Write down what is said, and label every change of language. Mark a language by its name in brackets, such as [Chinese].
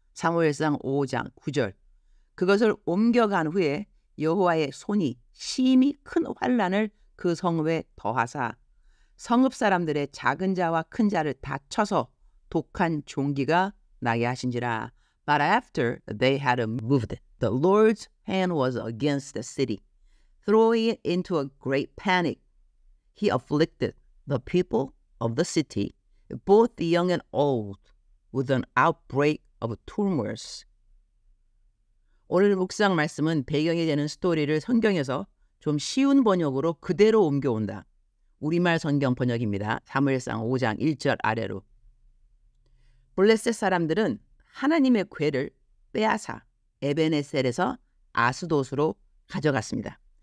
[Korean] 사무엘상 5장 9절. 그것을 옮겨간 후에 여호와의 손이 심히 큰 환난을 그 성읍에 더하사 성읍 사람들의 작은 자와 큰 자를 다 쳐서 독한 종기가 나게 하신지라. [English] But after they had moved, the Lord's hand was against the city, throwing it into a great panic. He afflicted the people of the city, both the young and old, with an outbreak of tumors. [Korean] 오늘 묵상 말씀은 배경이 되는 스토리를 성경에서 좀 쉬운 번역으로 그대로 옮겨온다. 우리말 성경 번역입니다. 사무엘상 5장 1절 아래로. 블레셋 사람들은 하나님의 궤를 빼앗아 에베네셀에서 아스돗으로 가져갔습니다.